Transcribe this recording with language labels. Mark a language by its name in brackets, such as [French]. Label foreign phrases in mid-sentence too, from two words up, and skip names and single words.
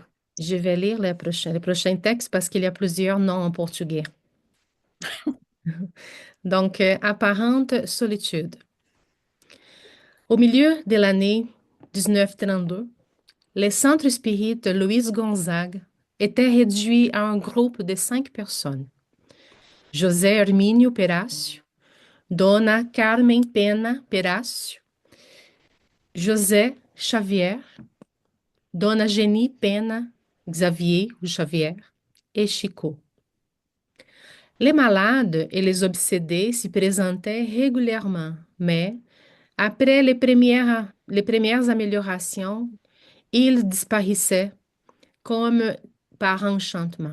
[French] Je vais lire les prochains textes parce qu'il y a plusieurs noms en portugais. Donc, apparente solitude. Au milieu de l'année 1932, le centre spirit Luiz Gonzaga était réduit à un groupe de 5 personnes. José Hermínio Perácio, Dona Carmen Pena Perácio, José Xavier, Dona Genie Pena Xavier ou Xavier et Chico. Les malades et les obsédés s'y présentaient régulièrement, mais après les premières améliorations, ils disparaissaient comme par enchantement.